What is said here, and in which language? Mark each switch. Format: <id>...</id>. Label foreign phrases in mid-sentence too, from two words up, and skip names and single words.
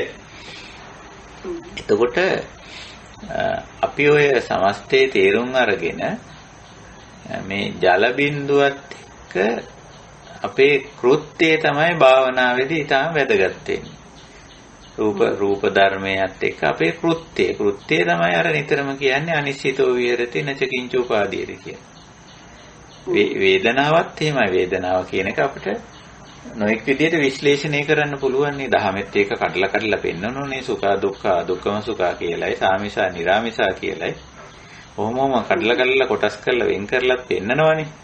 <si>එතකොට අපි ඔය සමස්තයේ තේරුම් අරගෙන මේ ජල බිඳුවත් එක්ක අපේ කෘත්‍යය තමයි භාවනාවේදී ඊටම වැදගත් වෙන්නේ. රූප ධර්මයත් එක්ක අපේ කෘත්‍යය තමයි අර නිතරම කියන්නේ</si> <pi>අනිශ්චිතෝ විහෙරති නච කිංච උපාදීයති</pi> <si>කියන. වේදනාවත් එහෙමයි. වේදනාව කියන එක අපිට නොඑක් විදිහට විශ්ලේෂණය කරන්න පුළුවන් නේ. දහමෙත් ඒක කඩලා පෙන්නනෝනේ.</si> <pi>සුඛා දුක්ඛා දුක්ඛම සුඛා</pi> <si>කියලායි</si> <pi>සාමිසා නිරාමිසා</pi> <si>කියලායි. ඔහොමම කඩලා කොටස් කරලා වෙන් කරලා පෙන්නනවනේ.</si>